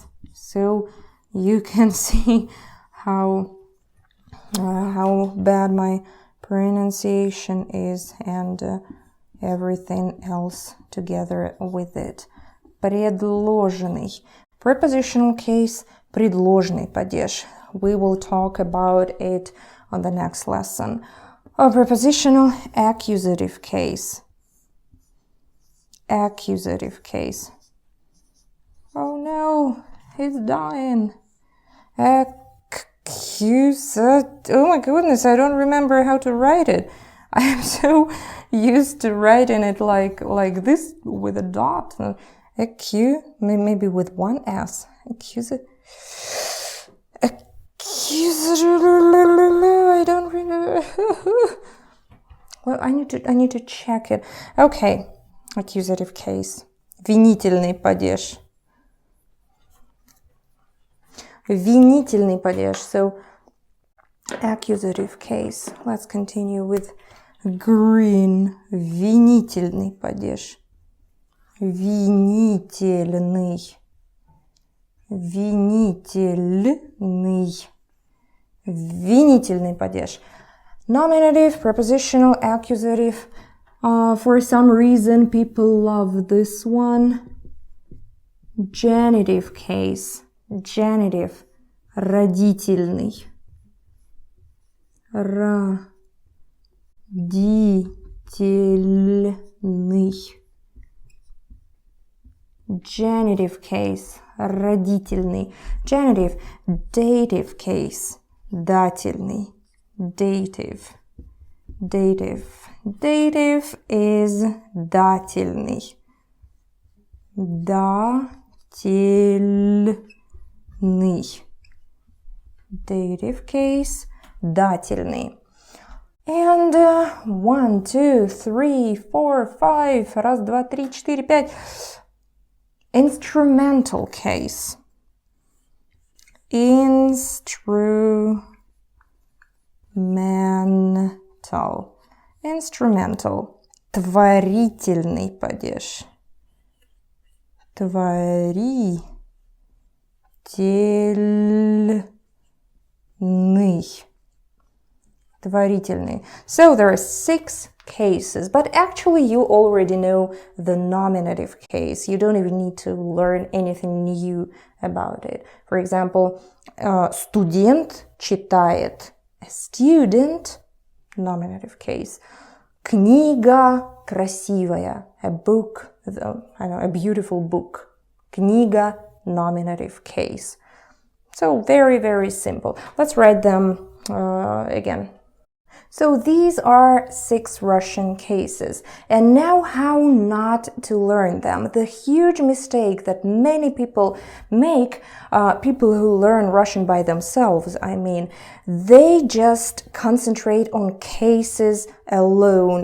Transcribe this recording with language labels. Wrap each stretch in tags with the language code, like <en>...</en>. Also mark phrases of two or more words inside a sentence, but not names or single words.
<en>So you can see how bad my pronunciation is and everything else together with it. Предложенный. Prepositional case,</en> <ru>предложный падеж.</ru> <en>We will talk about it on the next lesson. Prepositional accusative case. Accusative case. Oh no, he's dying. Oh my goodness, I don't remember how to write it. I am so used to writing it like this with a dot. Maybe with one S. Accusative. I don't remember. Well, I need to check it. Okay, accusative case.</en> <ru>Винительный падеж. Винительный падеж.</ru> <en>So, accusative case. Let's continue with green.</en> <ru>Винительный падеж. Винительный. Винительный. Винительный падеж.</ru> <en>Nominative, prepositional, accusative. For some reason, people love this one. Genitive case. Genitive.</en> <ru>Родительный. Родительный.</ru> <en>Genitive case.</en> <ru>Родительный.</ru> <en>Genitive. Dative case. Дательный. Dative. Dative.</en> <ru>Dative is дательный. Дательный.</ru> <en>Dative case.</en> <ru>Дательный.</ru> <en>And 1, 2, 3, 4, 5.</en> <ru>Раз, два, три, четыре, пять.</ru> <en>Instrumental case. Instrumental.</en> <ru>Творительный падеж. Творительный.</ru> <en>So there are 6 cases, but actually you already know the nominative case. You don't even need to learn anything new about it. For example,</en> <ru>студент читает.</ru> <en>A student, nominative case.</en> <ru>Книга красивая.</ru> <en>A book, a beautiful book. Книга, nominative case. So very, very simple. Let's write them again. So these are 6 Russian cases. And now how not to learn them. The huge mistake that many people make, people who learn Russian by themselves, I mean, they just concentrate on cases alone.</en>